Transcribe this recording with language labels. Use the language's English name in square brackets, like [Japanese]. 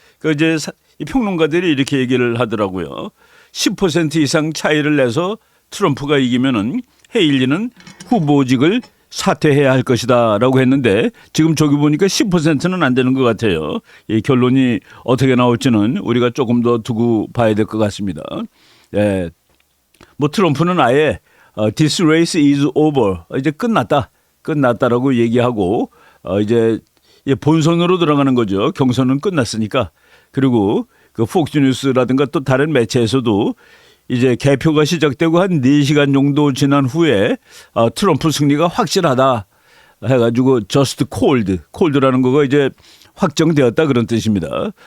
[Korean] 그 이제 이 평론가들이 이렇게 얘기를 하더라고요. 10% 이상 차이를 내서 트럼프가 이기면은 헤일리는 후보직을 사퇴해야 할 것이다라고 했는데 지금 저기 보니까 10%는 안 되는 것 같아요. 이 결론이 어떻게 나올지는 우리가 조금 더 두고 봐야 될 것 같습니다. 예. 뭐 트럼프는 아예 [English] This race is over. [Korean] 이제 끝났다라고 얘기하고 이제 본선으로 들어가는 거죠. 경선은 끝났으니까. 그리고 그 폭스뉴스라든가 또 다른 매체에서도 이제 개표가 시작되고 한 4시간 정도 지난 후에 트럼프 승리가 확실하다 해가지고 [English] just cold [Korean] 라는 거가 이제 확정되었다 그런 뜻입니다.